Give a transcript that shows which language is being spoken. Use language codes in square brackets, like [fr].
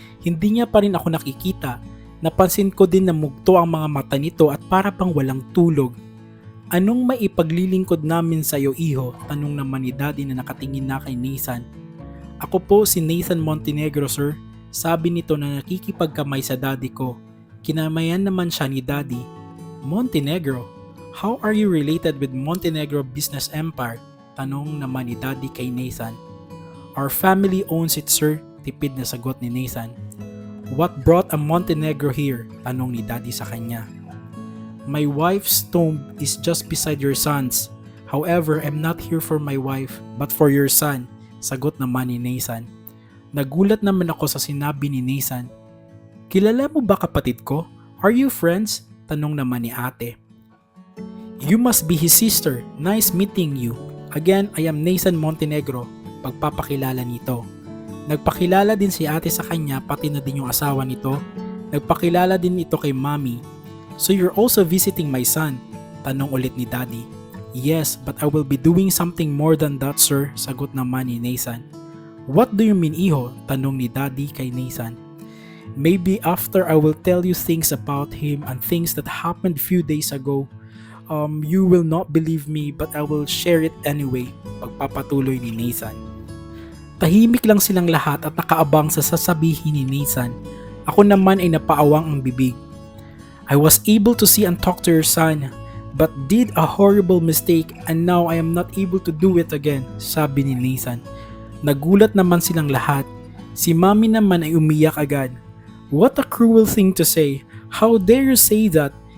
[tl] Hindi niya pa rin ako nakikita. Napansin ko din na mugto ang mga mata nito at para bang walang tulog. Anong maipaglilingkod namin sa iyo, iho? Tanong naman ni Daddy na nakatingin na kay Nathan. Ako po si Nathan Montenegro, sir. Sabi nito na nakikipagkamay sa daddy ko. Kinamayan naman siya ni Daddy. Montenegro? [en] How are you related with Montenegro Business Empire? [tl] Tanong naman ni Daddy kay Nathan. [en] Our family owns it, sir. [tl] Tipid na sagot ni Nathan. [en] What brought a Montenegro here? [tl] Tanong ni Daddy sa kanya. [en] My wife's tomb is just beside your son's. However, I'm not here for my wife, but for your son. [tl] Sagot naman ni Nathan. Nagulat naman ako sa sinabi ni Nathan. Kilala mo ba kapatid ko? [en] Are you friends? [tl] Tanong naman ni ate. [en] You must be his sister. Nice meeting you. Again, I am Nathan Montenegro. [tl] Pagpapakilala nito. Nagpakilala din si ate sa kanya pati na din yung asawa nito. Nagpakilala din ito kay mommy. [en] So you're also visiting my son? [tl] Tanong ulit ni Daddy. [en] Yes, but I will be doing something more than that, sir. [tl] Sagot naman ni Nathan. [en] What do you mean, iho? [tl] Tanong ni Daddy kay Nathan. [en] Maybe after I will tell you things about him and things that happened few days ago, you will not believe me but I will share it anyway. [tl] Pagpapatuloy ni Nathan. Tahimik lang silang lahat at nakaabang sa sasabihin ni Nathan. Ako naman ay napaawang ang bibig. [en] I was able to see and talk to your son, but did a horrible mistake and now I am not able to do it again, [tl] sabi ni Nathan. Nagulat naman silang lahat. Si Mommy naman ay umiyak agad. [en] What a cruel thing to say. How dare you say that?